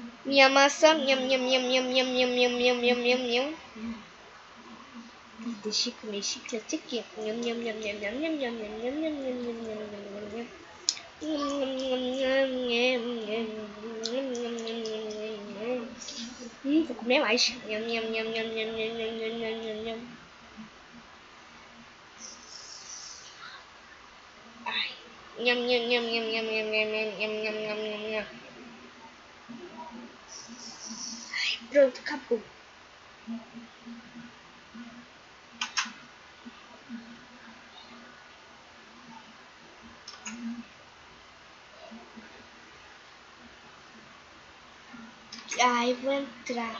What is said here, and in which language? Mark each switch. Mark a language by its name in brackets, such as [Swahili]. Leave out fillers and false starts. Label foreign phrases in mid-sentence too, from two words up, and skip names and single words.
[Portuguese] minha maçã, nham, nham, nham, nham, nham, nham, nham, nham, nham, nham, nham. Deixa eu comer chiclete aqui. Nham, nham, nham, nham, nham, nham, nham, nham, nham, nham, nham, nham, nham, nham. Vou comer mais. Nham, nham, nham, nham, nham, nham, nham, nham, nham, nham. Ai. Nham, nham, nham, nham, nham, nham, nham, nham, nham, nham, nham, nham. Ai, pronto, acabou. Ai, vou entrar.